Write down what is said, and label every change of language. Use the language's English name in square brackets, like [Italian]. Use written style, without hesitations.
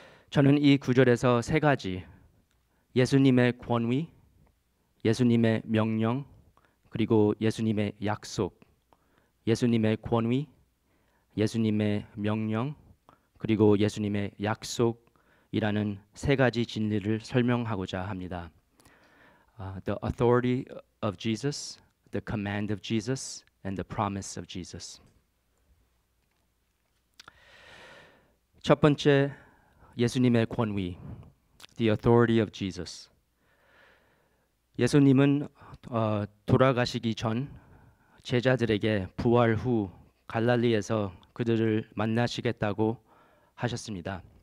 [Korean] 저는 이 구절에서 세 가지, 예수님의 권위, 예수님의 명령, 그리고 예수님의 약속, 예수님의 권위, 예수님의 명령, 그리고 예수님의 약속이라는 세 가지 진리를 설명하고자 합니다. [English] The authority of Jesus, the command of Jesus, and the promise of Jesus. [Korean] 첫 번째, 예수님의 권위, [English] the authority of Jesus. [Korean] 예수님은 돌아가시기 전 제자들에게 부활 후 갈릴리에서 그들을 만나시겠다고 하셨습니다.